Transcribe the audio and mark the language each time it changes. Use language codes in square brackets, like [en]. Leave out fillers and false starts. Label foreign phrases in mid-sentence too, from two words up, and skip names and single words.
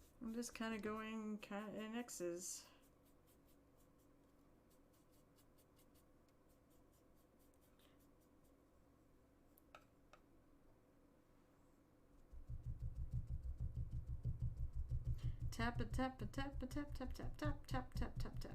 [en] I'm just kind of going kind of in X's. Tap a tap a tap a tap tap tap tap tap tap tap tap.